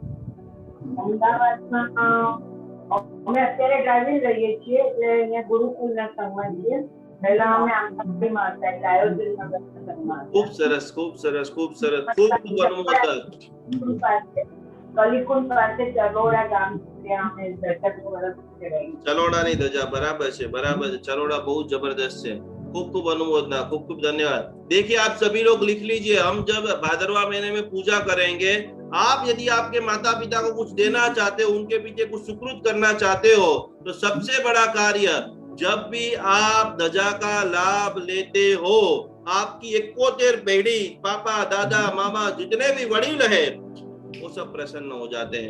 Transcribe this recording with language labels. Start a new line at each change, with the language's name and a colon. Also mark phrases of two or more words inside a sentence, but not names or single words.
Gujarati: અમે અત્યારે ડ્રાઇવિંગ રહીએ છીએ એટલે અહીંયા ગુરુકુલના સંઘમાં છીએ. પહેલા અમે આંબાડીમાં હતા એટલે આયોજનના સંઘમાં. ખૂબ સરસ, ખૂબ સરસ, ખૂબ સરસ. ખૂબ ખૂબ અનુમોદન. કલીકુંડ પાસે ચલોડા ગામ, ત્યાં અમે 10 વર્ષ રહી. ચલોડાની ધજા, બરાબર છે, બરાબર છે. ચલોડા બહુ
Hindi: जबरदस्त है। खूब खूब अनुमोदना, खूब खूब धन्यवाद। देखिए, आप सभी लोग लिख लीजिए, हम जब भादरवा महीने में पूजा करेंगे, आप यदि आपके माता पिता को कुछ देना चाहते हो, उनके पीछे कुछ सुकृत करना चाहते हो, तो सबसे बड़ा कार्य, जब भी आप ध्वजा का लाभ लेते हो, आपकी 71 पीढ़ी, पापा, दादा, मामा, जितने भी वडील है, वो सब प्रसन्न हो जाते हैं।